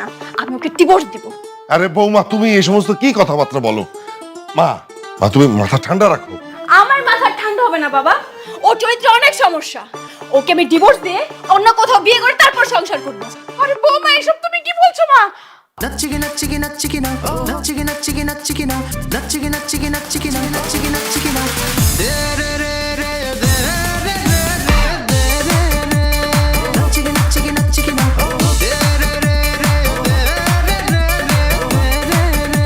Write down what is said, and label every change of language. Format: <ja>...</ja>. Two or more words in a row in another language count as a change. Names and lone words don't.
<bn>আমি ওকে ডিভোর্স দিব। আরে বৌমা, তুমি এই সমস্ত কি কথাবার্তা বলো? মা মা তুমি মাথা ঠান্ডা রাখো। আমার মাথা ঠান্ডা হবে না বাবা, ওর চরিত্রে অনেক সমস্যা। ওকে আমি ডিভোর্স দিয়ে অন্য কোথাও বিয়ে করে তারপর সংসার করব। আরে বৌমা, এসব তুমি কি বলছো মা? Natchigi natchigi natchigi na, natchigi natchigi natchigi na, natchigi natchigi natchigi na, natchigi natchigi na. De re re re de re re re de re re. Natchigi natchigi natchigi na, de re re re de re re re de re re.</bn>